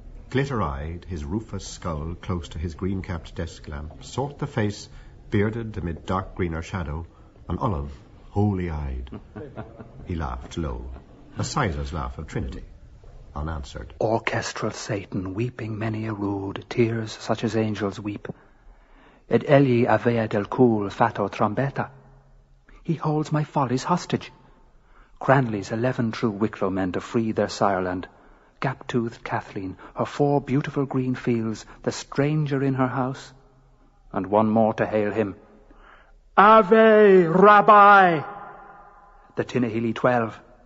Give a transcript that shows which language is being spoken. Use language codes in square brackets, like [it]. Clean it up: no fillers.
[en] Glitter-eyed, his rufous skull close to his green-capped desk lamp, sought the face, bearded amid dark greener shadow, an olive, holy-eyed. He laughed low, a sizar's laugh of Trinity, unanswered. Orchestral Satan, weeping many a rude, tears such as angels weep. [it] Et egli avea del cul fato trombetta. [en] He holds my follies hostage. Cranley's 11 true Wicklow men to free their sireland. Gap-toothed Kathleen, her 4 beautiful green fields, the stranger in her house, and one more to hail him. [la] Ave, Rabbi! [en] The Tinahilly 12.